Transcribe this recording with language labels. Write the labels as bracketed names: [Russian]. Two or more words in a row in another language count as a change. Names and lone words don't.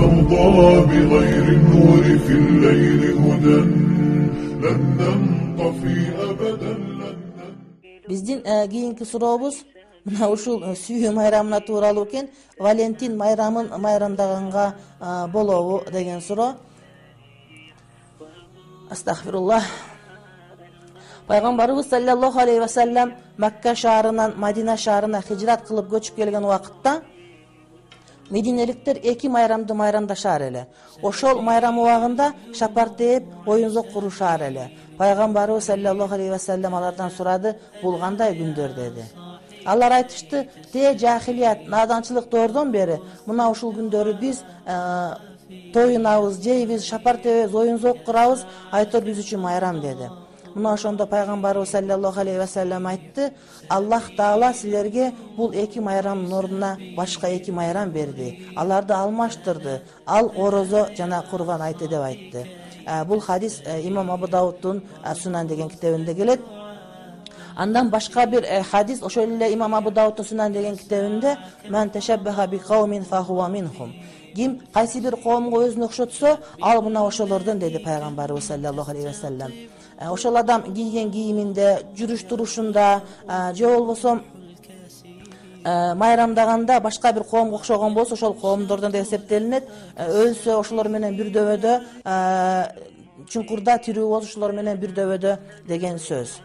[Arabic] نرضى بغير النور في الليل هدى لن ننطفي أبدا [Kyrgyz] Биздин кийинки сурообуз мына ушул сүйүү майрамына тууралуу экен. Валентин майрамын майрамдаганга болобу деген суроо. Астагфируллах. Пайгамбарыбыз [Arabic] صلى الله عليه وسلم [Kyrgyz] Макка шаарынан Мадина шаарына хижрат кылып көчүп келген убакытта Мединеликтер эки майрамды майрамдашар эле. Ошол майрам убагында шапар тээп, оюнзок курушар эле. Пайгамбарыбыз [Arabic] صلى الله عليه وسلم [Kyrgyz] алардан сурады, бул кандай күндөр деди. Алар айтышты, те жахилият, наданчылык доордон бери мына ушул күндөрү биз тоюнабыз, жейбиз, шапар тебебиз, оюнзок курабыз, айтор биз үчүн майрам деди. Мына ошондо пайгамбарыбыз [Arabic] صلى الله عليه وسلم [Kyrgyz] айтты, Аллах Таала силерге бул эки майрамдын ордуна башка эки майрам берди. Аларды алмаштырды. Ал орозо жана курбан айты деп айтты. Бул хадис имам Абу Дауддун Сунан деген китебинде келет. Андан башка бир хадис ошол эле имам Абу Дауддун Сунан деген китебинде [Arabic] "من تشبه بقوم فهو منهم". [Kyrgyz] Ким кайсы бир коомго өзүнө окшотсо, ал мына ошолордон деди пайгамбарыбыз [Arabic] صلى الله عليه وسلم. [Kyrgyz] Ошол адам кийген кийиминде, жүрүш турушунда, же болбосо майрамдаганда башка бир коомго окшогон болсо, ошол коомдордон деп эсептелинет. Өлсө ошолор менен бир дөбөдө, чуңкурда тирүү болсо ошолор менен бир дөбөдө деген сөз.